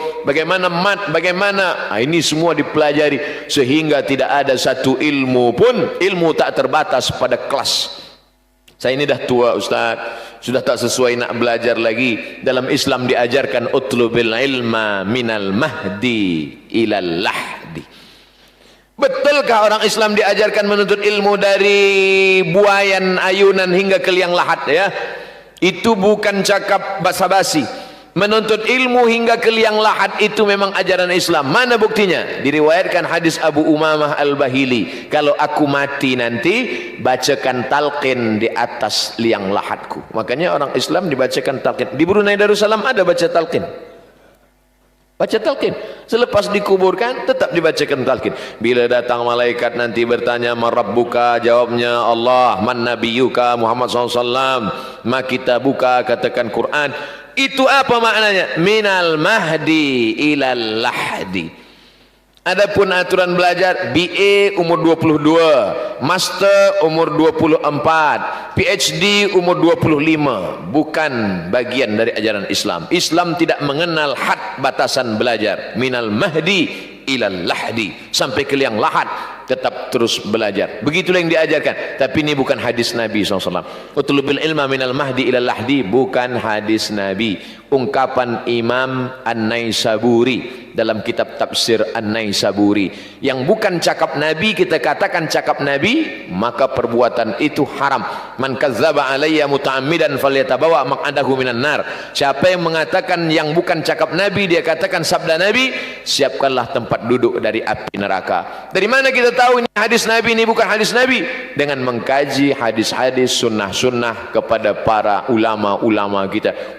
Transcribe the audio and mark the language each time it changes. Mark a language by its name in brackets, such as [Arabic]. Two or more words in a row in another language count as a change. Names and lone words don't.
[Malay] Bagaimana ini semua dipelajari sehingga tidak ada satu ilmu pun, ilmu tak terbatas pada kelas. Saya ini dah tua Ustaz, sudah tak sesuai nak belajar lagi. Dalam Islam diajarkan [Arabic] اطلبوا العلم من المهد إلى اللحد. [Malay] Betulkah orang Islam diajarkan menuntut ilmu dari buayan ayunan hingga ke liang lahat ya? Itu bukan cakap basa-basi. Menuntut ilmu hingga ke liang lahat itu memang ajaran Islam. Mana buktinya? Diriwayatkan hadis Abu Umamah Al-Bahili, kalau aku mati nanti bacakan talqin di atas liang lahatku. Makanya orang Islam dibacakan talqin. Di Brunei Darussalam ada baca talqin. Baca talqin. Selepas dikuburkan tetap dibacakan talqin. Bila datang malaikat nanti bertanya [Arabic] من ربك, [Malay] jawabnya Allah. [Arabic] من نبيك, Muhammad SAW. ما كتابك, [Malay] katakan Quran. Itu apa maknanya? [Arabic] من المهد إلى اللحد. [Malay] Adapun aturan belajar, BA umur 22, Master umur 24, PhD umur 25, bukan bagian dari ajaran Islam. Islam tidak mengenal had batasan belajar. [Arabic] من المهد إلى اللحد, [Malay] sampai ke liang lahat tetap terus belajar. Begitulah yang diajarkan. Tapi ini bukan hadis Nabi SAW. [Arabic] اطلبوا العلم من المهد إلى اللحد, [Malay] bukan hadis Nabi. Ungkapan Imam An-Naisaburi dalam kitab tafsir An-Naisaburi. Yang bukan cakap Nabi kita katakan cakap Nabi, maka perbuatan itu haram. [Arabic] من كذب علي متعمدا فليتبوأ مقعده من النار. [Malay] Siapa yang mengatakan yang bukan cakap Nabi, dia katakan sabda Nabi, siapkanlah tempat duduk dari api neraka. Dari mana kita tahu ini hadis Nabi, ini bukan hadis Nabi? Dengan mengkaji hadis-hadis sunnah-sunnah kepada para ulama-ulama kita.